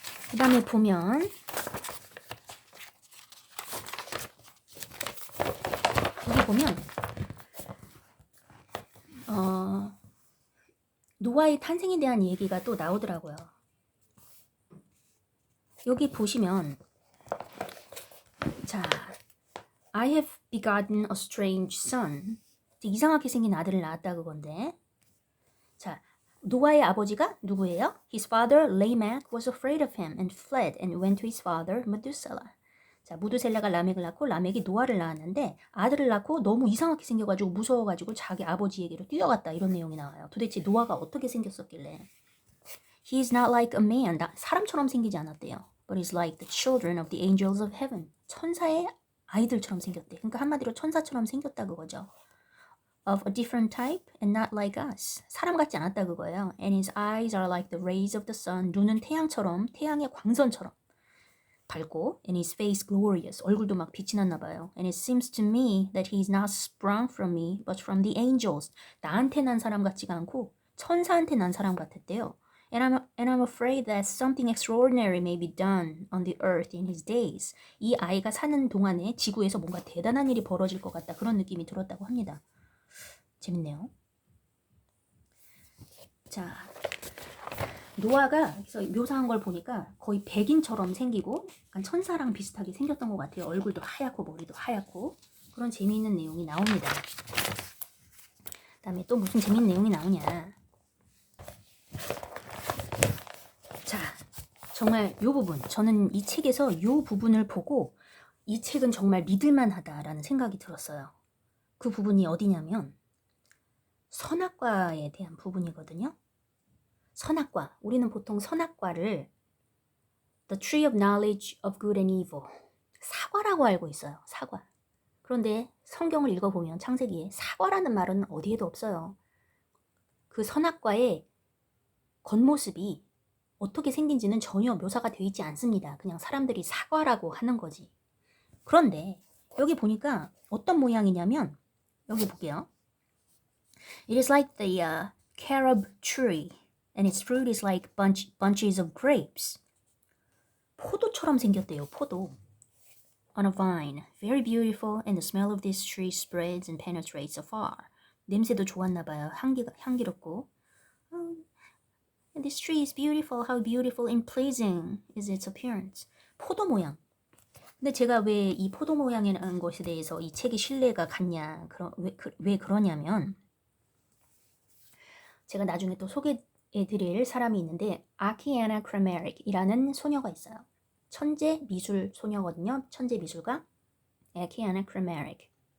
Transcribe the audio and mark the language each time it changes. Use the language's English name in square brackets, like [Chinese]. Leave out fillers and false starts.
[Korean] 그 다음에 보면 여기 보면 노아의 탄생에 대한 얘기가 또 나오더라고요. 여기 보시면 자, [English] I have begotten a strange son. [Korean] 이상하게 생긴 아들을 낳았다 그건데, 자, 노아의 아버지가 누구예요? [English] His father Lamech was afraid of him and fled and went to his father Methuselah. [Korean] 자, 무드셀라가 라멕을 낳고 라멕이 노아를 낳았는데 아들을 낳고 너무 이상하게 생겨가지고 무서워가지고 자기 아버지에게로 뛰어갔다. 이런 내용이 나와요. 도대체 노아가 어떻게 생겼었길래? [English] He is not like a man. [Korean] 사람처럼 생기지 않았대요. [English] But is like the children of the angels of heaven. [Korean] 천사의 아이들처럼 생겼대. 그러니까 한마디로 천사처럼 생겼다 그거죠. [English] Of a different type and not like us. [Korean] 사람 같지 않았다 그거예요. [English] And his eyes are like the rays of the sun. [Korean] 눈은 태양처럼, 태양의 광선처럼 밝고, [English] and his face glorious. [Korean] 얼굴도 막 빛이 났나 봐요. [English] And it seems to me that he is not sprung from me, but from the angels. [Korean] 나한테 난 사람 같지가 않고 천사한테 난 사람 같았대요. [English] And I'm afraid that something extraordinary may be done on the earth in his days. [Korean] 이 아이가 사는 동안에 지구에서 뭔가 대단한 일이 벌어질 것 같다. 그런 느낌이 들었다고 합니다. 재밌네요. 자, 노아가 그래서 묘사한 걸 보니까 거의 백인처럼 생기고 약간 천사랑 비슷하게 생겼던 것 같아요. 얼굴도 하얗고 머리도 하얗고 그런 재미있는 내용이 나옵니다. 그 다음에 또 무슨 재미있는 내용이 나오냐. 자, 정말 요 부분, 저는 이 책에서 요 부분을 보고 이 책은 정말 믿을만하다라는 생각이 들었어요. 그 부분이 어디냐면 선악과에 대한 부분이거든요. 선악과, 우리는 보통 선악과를 [English] The Tree of Knowledge of Good and Evil, [Korean] 사과라고 알고 있어요. 사과. 그런데 성경을 읽어보면 창세기에 사과라는 말은 어디에도 없어요. 그 선악과의 겉모습이 어떻게 생긴지는 전혀 묘사가 되어 있지 않습니다. 그냥 사람들이 사과라고 하는 거지. 그런데 여기 보니까 어떤 모양이냐면 여기 볼게요. [English] It is like the carob tree and its fruit is like bunches of grapes. [Korean] 포도처럼 생겼대요. 포도. [English] On a vine, very beautiful, and the smell of this tree spreads and penetrates afar. [Korean] 냄새도 좋았나 봐요. 향기롭고. [English] And this tree is beautiful. How beautiful and pleasing is its appearance. [Korean] 포도 모양. 근데 제가 왜 이 포도 모양이라는 것에 대해서 이 책이 신뢰가 갔냐, 왜 그러냐면 제가 나중에 또 소개해드릴 사람이 있는데 아키아나 크레메릭이라는 소녀가 있어요. 천재 미술 소녀거든요. 천재 미술가 아키아나 크레메릭.